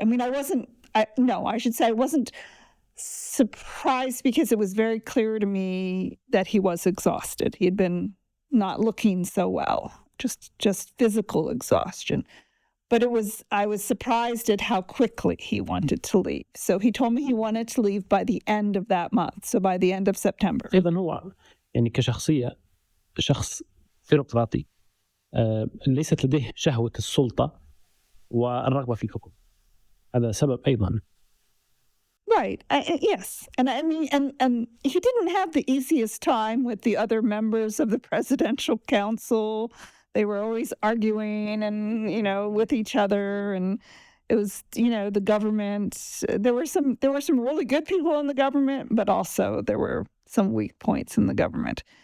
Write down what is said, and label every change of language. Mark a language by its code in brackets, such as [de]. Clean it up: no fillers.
[en] I mean, I wasn't surprised, because it was very clear to me that he was exhausted. He had been not looking so well, just physical exhaustion. But I was surprised at how quickly he wanted to leave. So he told me he wanted to leave by the end of that month, so by the end of September. [ar] أيضا هو كشخصية شخص بيروقراطي، ليست لديه شهوة السلطة والرغبة في الحكم. هذا سبب أيضا. [en] Right. Yes. And I mean, and he didn't have the easiest time with the other members of the presidential council. They were always arguing and, with each other. And it was, the government, there were some really good people in the government, but also there were some weak points in the government.